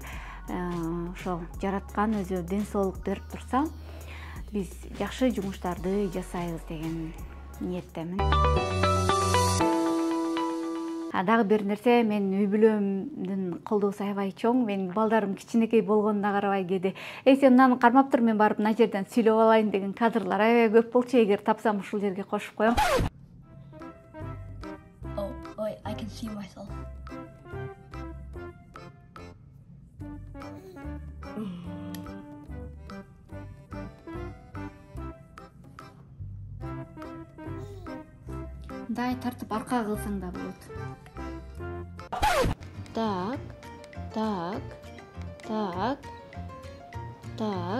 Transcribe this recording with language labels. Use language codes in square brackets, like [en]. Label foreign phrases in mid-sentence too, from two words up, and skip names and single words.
[ky] Ошол жараткан өзү ден соолук берип турса, биз жакшы жумуштарды жасайбыз деген ниеттемин. Дагы бир нерсе, мен үй бүлөмдүн колдоосу аябай чоң. Менин балдарым кичинекей болгонуна карабай кээде сен мынаны кармап тур, мен барып мына жерден сүйлөп алайын деген кадрлар аябай көп болчу. Эгер тапсам ушул жерге кошуп коем. [en] Oh, wait, I can see myself. [ky] Мындай тартып аркага кылсаң да болот. Так.